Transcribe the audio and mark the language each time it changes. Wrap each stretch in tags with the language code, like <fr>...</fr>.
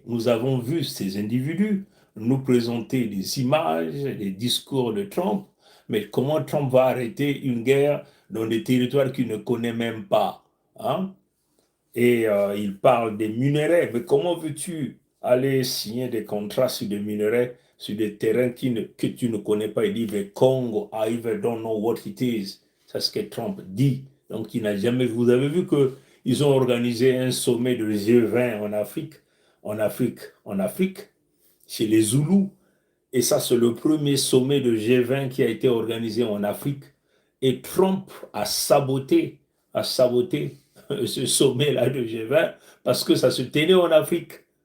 <fr>Nous avons vu ces individus nous présenter des images, des discours de Trump, mais comment Trump va arrêter une guerre dans des territoires qu'il ne connaît même pas, hein? Et il parle des minerais, mais comment veux-tu aller signer des contrats sur des minerais, sur des terrains que tu ne connais pas? Il dit,</fr> <en>the Congo, I even don't know what it is.</en> <fr>C'est ce que Trump dit. Donc, il n'a jamais... Vous avez vu qu'ils ont organisé un sommet de G20 en Afrique, chez les Zoulous. Et ça, c'est le premier sommet de G20 qui a été organisé en Afrique. Et Trump a saboté ce sommet-là de G20 parce que ça se tenait en Afrique.</fr>